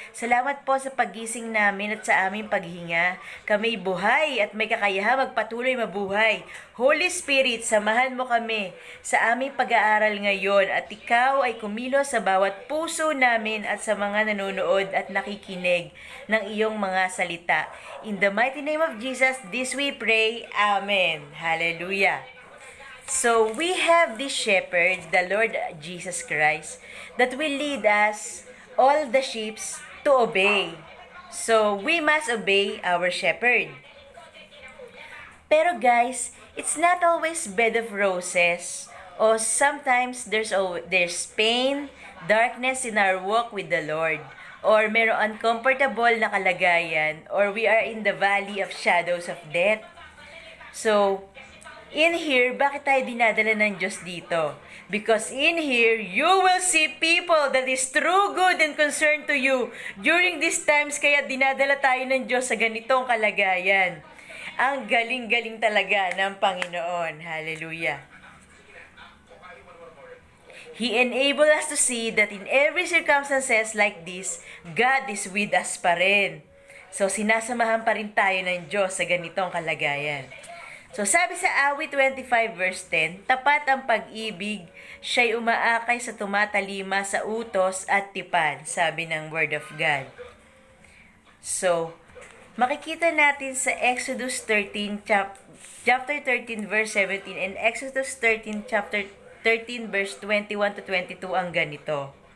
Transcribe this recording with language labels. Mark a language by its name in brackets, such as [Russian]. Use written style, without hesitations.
[Filipino] Salamat po sa pagising namin at sa aming paghinga. Kami buhay at may kakayahang magpatuloy mabuhay. Holy Spirit, samahan mo kami sa aming pag-aaral ngayon at ikaw ay kumilos sa bawat puso namin at sa mga nanonood at nakikinig ng iyong mga salita. [English] In the mighty name of Jesus, this we pray. Amen. Hallelujah. So, we have this shepherd, the Lord Jesus Christ, that will lead us, all the sheep, to obey. So, we must obey our shepherd. Pero guys, it's not always bed of roses. Or sometimes there's pain, darkness in our walk with the Lord. Or [Filipino] merong uncomfortable na kalagayan. [English] Or we are in the valley of shadows of death. [Filipino] So, in here, bakit tayo dinadala ng Diyos dito? [English] Because in here, you will see people that is true, good, and concerned to you. During these times, [Filipino] kaya dinadala tayo ng Diyos sa ganitong kalagayan. Ang galing-galing talaga ng Panginoon. Hallelujah. [English] He enabled us to see that in every circumstances like this, God is with us pa rin. [Filipino] So, sinasamahan pa rin tayo ng Diyos sa ganitong kalagayan. So, sabi sa Awit 25 verse 10, tapat ang pag-ibig, siya'y umaakay sa tumatalima sa utos at tipan, sabi ng Word of God. So, makikita natin sa Exodus 13, chapter 13 verse 17 and Exodus 13, chapter 13 verse 21 to 22 ang ganito.